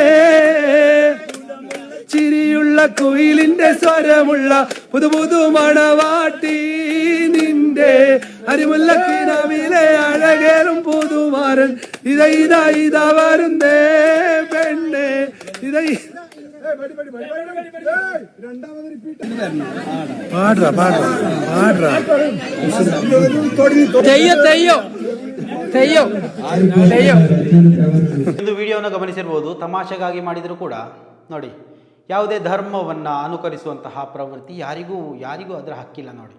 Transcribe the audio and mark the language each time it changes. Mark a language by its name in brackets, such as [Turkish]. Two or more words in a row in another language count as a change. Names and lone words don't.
[Malayalam] ചിരിയുള്ള കുയിലിന്റെ സ്വരമുള്ള പുതു മണവാട്ടി നിന്റെ അരിമുല്ലക്കിനാവിലെ അഴകേറും പുതുമാരൻ ഇത വരുന്നേ പെണ്ണേ, [Kannada] ಒಂದು ವಿಡಿಯೋವನ್ನು ಗಮನಿಸಿರ್ಬೋದು. ತಮಾಷೆಗಾಗಿ ಮಾಡಿದರೂ ಕೂಡ ನೋಡಿ, ಯಾವುದೇ ಧರ್ಮವನ್ನು ಅನುಕರಿಸುವಂತಹ ಪ್ರವೃತ್ತಿ ಯಾರಿಗೂ ಅದರ ಹಕ್ಕಿಲ್ಲ ನೋಡಿ.